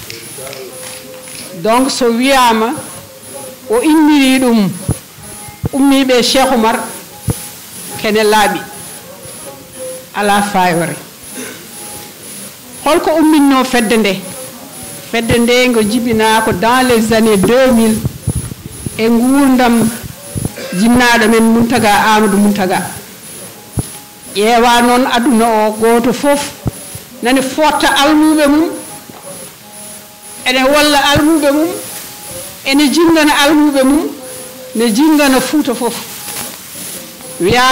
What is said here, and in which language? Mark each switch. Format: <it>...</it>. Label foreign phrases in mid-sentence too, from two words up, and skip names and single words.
<ff>donc so wiyama o inniri ɗum ummiɓe Cheikh Oumar kene laaɓi ala fayore holko umminno fedde nde ngo jibina ko</ff> <fr>dans les années 2000</fr> <ff>e gurdam jinnaɗo men Muntaga Amadou Muntaga ƴeewa noon aduna o goto fof nani fotta almuɓe mum ene walla almuɓe mum ene jingana almuɓe mum ne jingana Fuuta fof wiya</ff>